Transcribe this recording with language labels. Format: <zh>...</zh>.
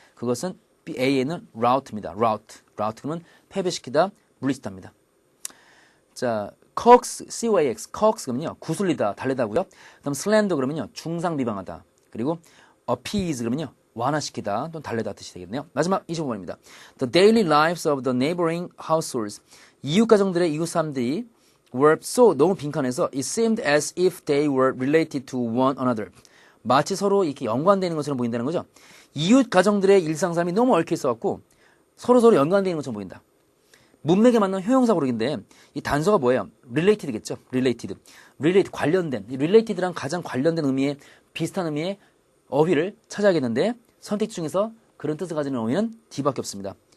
<ko>그것은 A에는 route입니다. route 그러면 패배시키다, 물리치다입니다. 자, coax, coax, coax 그러면요 구슬리다, 달래다고요. 그다음 slander 그러면요 중상 비방하다. 그리고 appease 그러면요 완화시키다 또는 달래다 뜻이 되겠네요. 마지막 25번입니다.</ko> <en>The daily lives of the neighboring households.</en> <ko>이웃 가정들의 이웃 사람들이</ko> <en>were so</en> <ko>너무 빈칸해서</ko> <en>it seemed as if they were related to one another.</en> <ko>마치 서로 이렇게 연관되는 것처럼 보인다는 거죠. 이웃 가정들의 일상삶이 너무 얽혀 있어갖고 서로 연관되는 것처럼 보인다. 문맥에 맞는 효용사 고르기인데 이 단서가 뭐예요? related겠죠. related 관련된. 이 related랑 가장 관련된 의미의 비슷한 의미의 어휘를 찾아야겠는데 선택 중에서 그런 뜻을 가지는 어휘는 D밖에 없습니다.</ko>